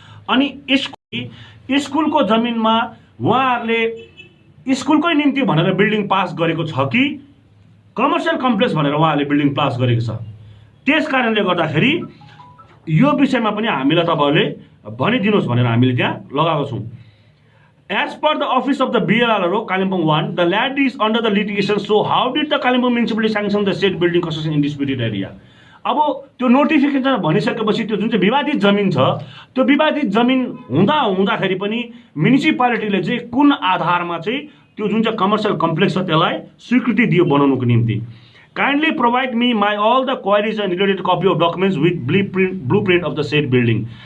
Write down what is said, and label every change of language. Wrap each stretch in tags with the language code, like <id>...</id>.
<ne>अनि स्कुलको जमिनमा उहाँहरूले स्कुलकै निम्ति भनेर बिल्डिङ पास गरेको छ कि कमर्सियल कम्प्लेक्स भनेर उहाँहरूले बिल्डिङ पास गरेको छ। त्यस कारणले गर्दाखेरि यो विषयमा पनि हामीलाई तपाईँहरूले भनिदिनुहोस् भनेर हामीले त्यहाँ लगाएको छौँ।</ne> <en>As per the office of the BLRO, Kalimpong 1, the land is under the litigation. So how did the Kalimpong municipality sanction the said building construction in disputed area?</en> <ne>अब त्यो नोटिफिकेसन भनिसकेपछि त्यो जुन चाहिँ विवादित जमिन छ त्यो विवादित जमिन हुँदाखेरि पनि म्युनिसिपालिटीले चाहिँ कुन आधारमा चाहिँ त्यो जुन चाहिँ कमर्सियल कम्प्लेक्स छ त्यसलाई स्वीकृति दियो बनाउनको निम्ति।</ne> <en>Kindly provide me my all the queries and related copy of documents with blueprint of the said building.</en>